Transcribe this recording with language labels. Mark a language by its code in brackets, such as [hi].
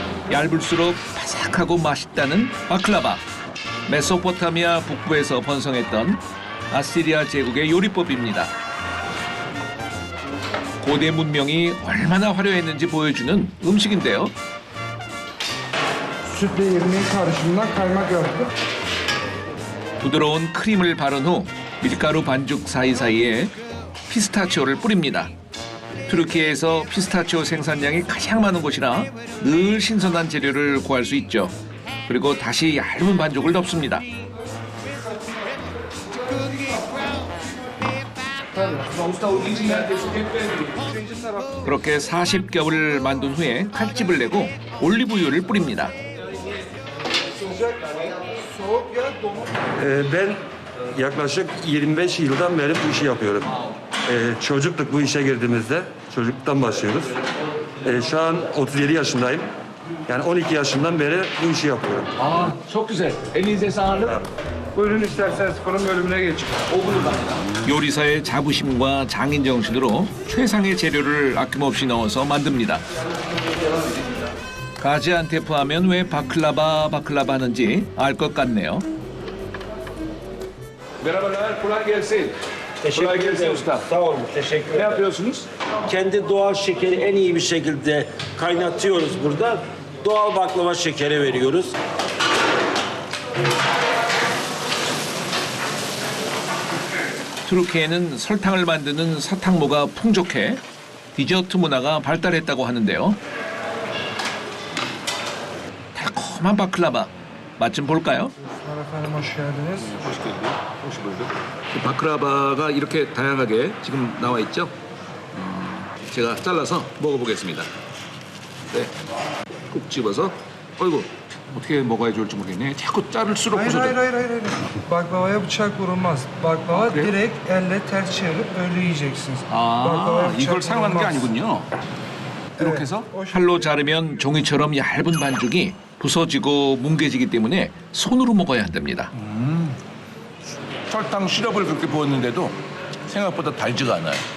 [ko] 얇을수록 바삭하고 맛있다는 바클라바. 메소포타미아 북부에서 번성했던 아시리아 제국의 요리법입니다. 고대 문명이 얼마나 화려했는지 보여주는 음식인데요. [tr] Sütle irmiğin karışımından kaymak yaptık. [ko] 부드러운 크림을 바른 후 밀가루 반죽 사이사이에 피스타치오를 뿌립니다. 투르키에서 피스타치오 생산량이 가장 많은 곳이라 늘 신선한 재료를 구할 수 있죠. 그리고 다시 얇은 반죽을 덮습니다. 그렇게 40겹을 만든 후에 칼집을 내고 올리브유를 뿌립니다. [tr] Ben yaklaşık 25 yıldan beri bu işi yapıyorum. Çocuktuk bu işe girdiğimizde. Çocukluktan başlıyoruz. Şu an 37 yaşındayım. Yani 12 yaşından beri bu işi yapıyorum. çok güzel. Elinize sağlık. Buyurun isterseniz konum bölümüne geçin. [ko] 요리사의 자부심과 장인 정신으로 최상의 재료를 아낌없이 넣어서 만듭니다. 가지안테프 하면 왜 바클라바 하는지 알 것 같네요. [tr] Merhabalar, kolay gelsin. Kolay gelsin usta. Sağ olun, teşekkür Ne ederim. yapıyorsunuz? Kendi doğal şekeri en iyi bir şekilde kaynatıyoruz burada. Doğal baklava şekeri veriyoruz. [ko] 투르키에는 설탕을 만드는 사탕모가 풍족해 디저트 문화가 발달했다고 하는데요. 달콤한 바클라바, 맛 좀 볼까요? [tr] Efendim hoş geldiniz. [ko] 바클라바가 이렇게 다양하게 지금 나와 있죠? 제가 잘라서 먹어보겠습니다. 네, 꼭 집어서. 어이구, 어떻게 먹어야 좋을지 모르겠네. 자꾸 자를수록 [tr] Hayır. [ko] 부서져. [tr] Baklavaya bıçak vurulmaz. Baklava [ko] 그래요? [tr] direkt elle ters çevirip öyle yiyeceksiniz. [ko] 아, 이걸 사용하는 게 아니군요. 이렇게 해서 칼로 자르면 종이처럼 얇은 반죽이 부서지고 뭉개지기 때문에 손으로 먹어야 한답니다. 설탕 시럽을 그렇게 부었는데도 생각보다 달지가 않아요.